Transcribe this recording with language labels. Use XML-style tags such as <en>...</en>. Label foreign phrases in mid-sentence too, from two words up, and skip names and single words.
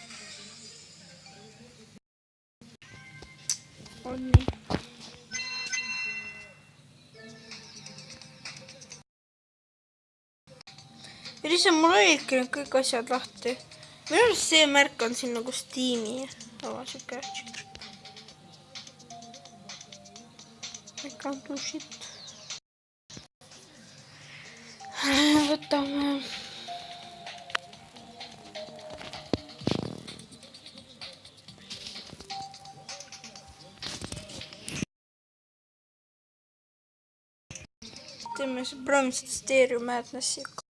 <et>On nii. Ja lihtsalt mul olidki need kõik asjad lahti. Minu arust see märk on siin nagu Steam'i. Siuke.</et> <en>I can't do shit.</en> <et>Võtame. Teeme see Promised Stereo Madnessi.</et>